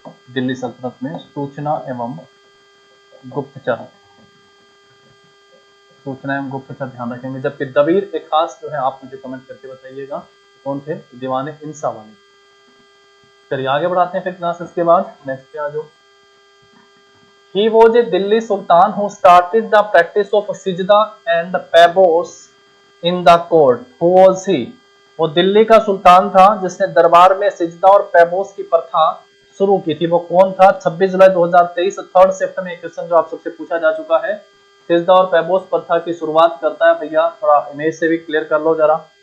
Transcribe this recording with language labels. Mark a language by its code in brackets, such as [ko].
[hi] दिल्ली सल्तनत में सूचना एवं गुप्तचर, सूचना एवं गुप्तचर ध्यान रखेंगे। जबकि दबीर एक खास जो है आप मुझे कमेंट करके बताइएगा कौन थे? दीवाने इंसा वाले। चलिए आगे बढ़ाते हैं फिर क्लास। इसके बाद नेक्स्ट पे आ जाओ। [en] He was a Delhi Sultan who started the practice of Sijda and Pabos in the court. Who was he? [hi] वो दिल्ली का सुल्तान था जिसने दरबार में सिजदा और पैबोस की प्रथा शुरू की थी। वो कौन था? 26 जुलाई 2023 थर्ड शिफ्ट में एक क्वेश्चन जो आप सबसे पूछा जा चुका है। सिजदा और पैबोस प्रथा की शुरुआत करता है भैया, थोड़ा इमेज से भी क्लियर कर लो जरा।